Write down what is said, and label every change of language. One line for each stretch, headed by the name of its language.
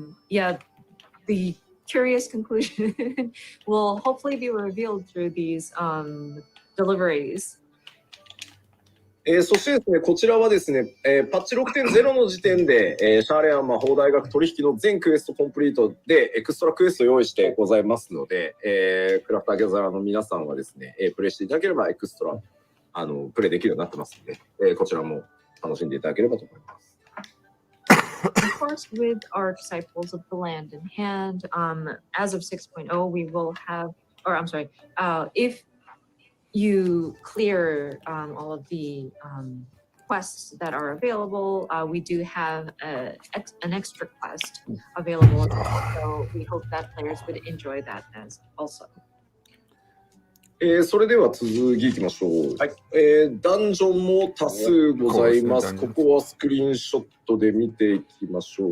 English: Yeah, the curious conclusion will hopefully be revealed through these deliveries.
Japanese: そしてですね、こちらはですね、パッチ 6.0 の時点で、シャーレアン魔法大学取引の全クエストコンプリートでエクストラクエストを用意してございますので、クラフターギャザーの皆さんはですね、プレイしていただければエクストラプレイできるようになってますので、こちらも楽しんでいただければと思います。
English: Of course, with our disciples of the land in hand, as of 6.0, we will have, or I'm sorry, if you clear all of the quests that are available, we do have an extra quest available as well. So we hope that players would enjoy that as also.
Japanese: それでは続きいきましょう。はい。ダンジョンも多数ございます。ここはスクリーンショットで見ていきましょう。